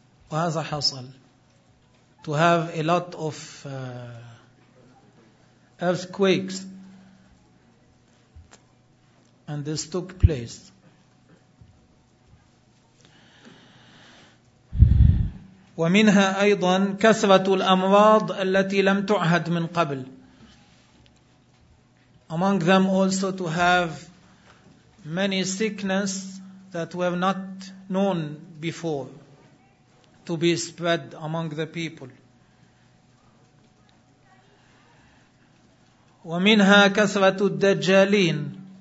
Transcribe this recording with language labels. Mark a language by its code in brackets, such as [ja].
[ar] وَهَذَا حَصَلْ. [en] To have a lot of earthquakes, and this took place. [ar] ومنها أيضا كثرة الأمراض التي لم تعهد من قبل. [en] Among them also to have many sickness that were not known before to be spread among the people. [ar] ومنها كثرة الدجالين.